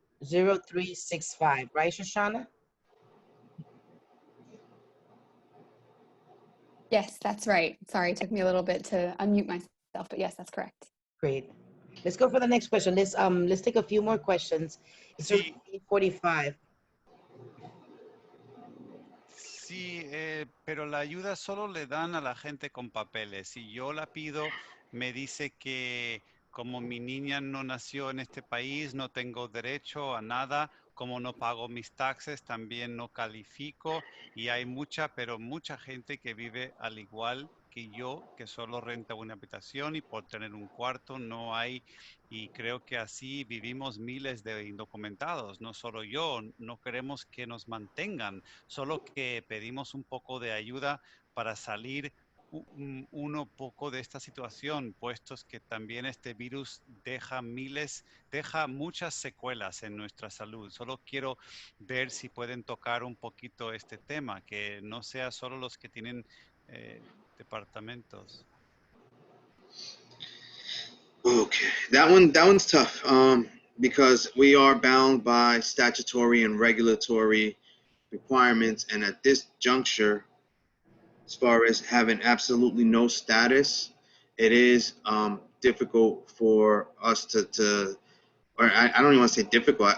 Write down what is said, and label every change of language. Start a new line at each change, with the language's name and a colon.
English: 0365, right, Shoshana? Yes, that's right. Sorry, it took me a little bit to unmute myself, but yes, that's correct. Great. Let's go for the next question. Let's take a few more questions. It's
Spanish: Sí,
English: 8:45.
Spanish: sí, pero la ayuda solo le dan a la gente con papeles. Si yo la pido, me dice que como mi niña no nació en este país, no tengo derecho a nada. Como no pago mis taxes, también no califico. Y hay mucha, pero mucha gente que vive al igual que yo, que solo renta una habitación y por tener un cuarto no hay. Y creo que así vivimos miles de indocumentados, no solo yo. No queremos que nos mantengan, solo que pedimos un poco de ayuda para salir uno poco de esta situación, puestos que también este virus deja muchas secuelas en nuestra salud. Solo quiero ver si pueden tocar un poquito este tema, que no sea solo los que tienen departamentos.
English: Okay, that one's tough. Because we are bound by statutory and regulatory requirements, and at this juncture, as far as having absolutely no status, it is difficult for us to or I don't even want to say difficult.